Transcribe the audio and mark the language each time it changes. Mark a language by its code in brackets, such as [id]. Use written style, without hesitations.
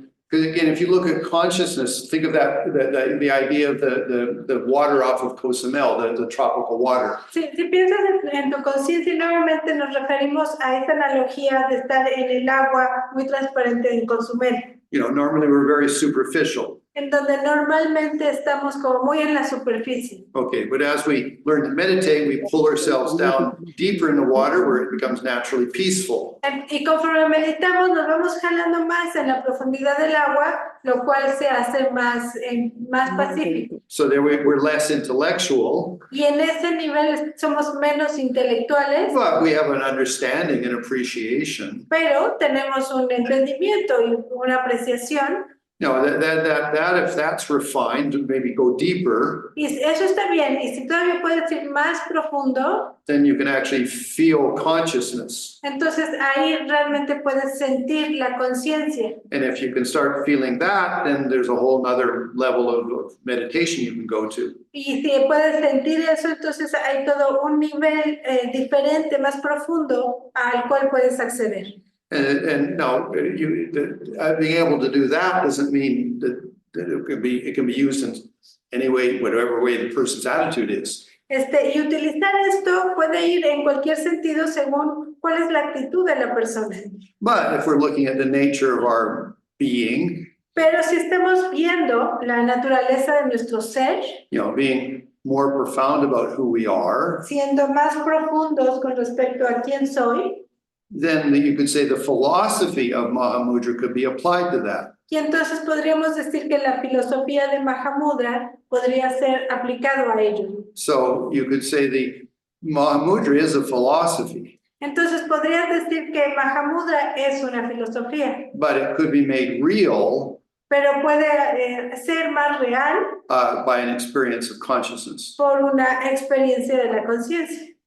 [en] Because again, if you look at consciousness, think of that, the idea of the water off of Cozumel, the tropical water. [es] Si piensas en tu conciencia, nuevamente nos referimos a esta analogía de estar en el agua muy transparente en Cozumel. [en] normally we're very superficial. [es] en donde normalmente estamos como muy en la superficie. [en] Okay, but as we learn to meditate, we pull ourselves down deeper in the water where it becomes naturally peaceful. [es] Y conforme meditamos, nos vamos jalando más en la profundidad del agua, lo cual se hace más pacífico. [en] So there we're less intellectual, [es] Y en ese nivel somos menos intelectuales, [en] but we have an understanding and appreciation. [es] pero tenemos un entendimiento y una apreciación. [en] That if that's refined, maybe go deeper, [es] Y eso está bien. Y si todavía puedes ir más profundo, [en] then you can actually feel consciousness. [es] entonces ahí realmente puedes sentir la conciencia. [en] And if you can start feeling that, then there's a whole nother level of meditation you can go to. [es] Y si puedes sentir eso, entonces hay todo un nivel diferente, más profundo, al cual puedes acceder. [en] And now being able to do that doesn't mean that it can be used in any way, whatever way the person's attitude is. [es] Y utilizar esto puede ir en cualquier sentido según cuál es la actitud de la persona. [en] But if we're looking at the nature of our being, [es] Pero si estamos viendo la naturaleza de nuestro ser, [en] being more profound about who we are, [es] siendo más profundos con respecto a quién soy, [en] then you could say the philosophy of Mahamudra could be applied to that. [es] y entonces podríamos decir que la filosofía de Mahamudra podría ser aplicado a ello. [en] So you could say the Mahamudra is a philosophy, [es] Entonces podrías decir que Mahamudra es una filosofía, [en] but it could be made real [es] pero puede ser más real [en] by an experience of consciousness. [es] por una experiencia de la conciencia.